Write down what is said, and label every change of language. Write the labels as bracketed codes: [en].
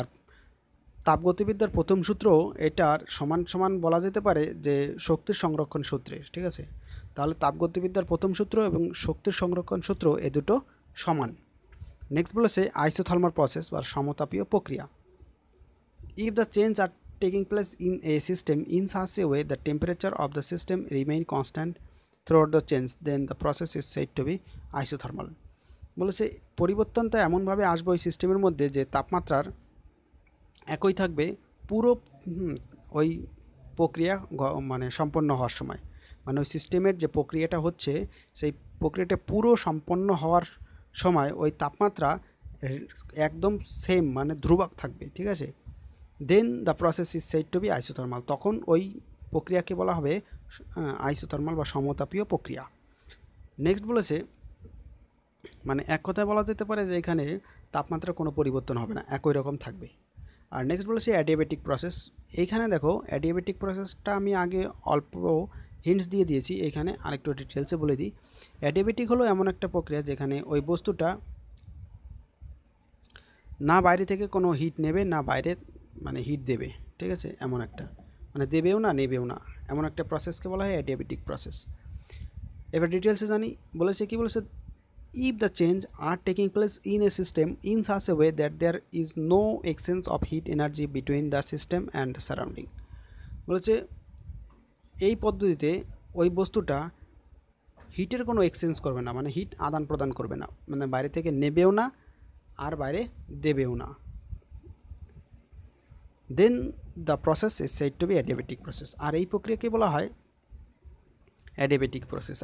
[bn] আর তাপগতিবিদ্যার প্রথম সূত্র এটার সমান সমান বলা যেতে পারে যে শক্তির সংরক্ষণ সূত্রের, ঠিক আছে। তাহলে তাপগতিবিদ্যার প্রথম সূত্র এবং শক্তির সংরক্ষণ সূত্র এ দুটো সমান। নেক্সট বলেছে আইসোথার্মাল প্রসেস বা সমতাপীয় প্রক্রিয়া। [en] If the change are taking place in a system in such a way the temperature of the system remain constant throughout the change, then the process is said to be isothermal। [bn] বলেছে পরিবর্তনটা এমনভাবে আসবে ওই সিস্টেমের মধ্যে যে তাপমাত্রার একই থাকবে পুরো ওই প্রক্রিয়া মানে সম্পন্ন হওয়ার সময়, মানে ওই সিস্টেমের যে প্রক্রিয়াটা হচ্ছে সেই প্রক্রিয়াটা পুরো সম্পন্ন হওয়ার সময় ওই তাপমাত্রা একদম সেম মানে ধ্রুবক থাকবে, ঠিক আছে। [en] then the process is said to be isothermal, [bn] তখন ওই প্রক্রিয়াকে বলা হবে আইসোথার্মাল বা সমতাপীয় প্রক্রিয়া। নেক্সট বলেছে মানে এক কথায় বলা যেতে পারে যে এখানে তাপমাত্রার কোনো পরিবর্তন হবে না, একই রকম থাকবে। আর নেক্সট বলেছে অ্যাডিয়াবেটিক প্রসেস। এইখানে দেখো অ্যাডিয়াবেটিক প্রসেসটা আমি আগে অল্প হিন্টস দিয়ে দিয়েছি, এখানে আরেকটু ডিটেলসে বলে দিই। অ্যাডিয়াবেটিক হলো এমন একটা প্রক্রিয়া যেখানে ওই বস্তুটা না বাইরে থেকে কোনো হিট নেবে না বাইরে মানে হিট দেবে, ঠিক আছে, এমন একটা মানে দেবেও না নেবেও না, এমন একটা প্রসেসকে বলা হয় অ্যাডিয়াবেটিক প্রসেস। এবার ডিটেলসে জানি। বলেছে কি বলেছে [en] if the change are taking place in a system in such a way that there is no exchange of heat energy between the system and the surrounding। [bn] বলেছে এই পদ্ধতিতে ওই বস্তুটা হিটের কোনো এক্সচেঞ্জ করবে না, মানে হিট আদান প্রদান করবে না, মানে বাইরে থেকে নেবেও না আর বাইরে দেবেও না। [en] Then the process is said to be adiabatic process. [bn] আর এই প্রক্রিয়াকে বলা হয় অ্যাডিয়াবেটিক প্রসেস।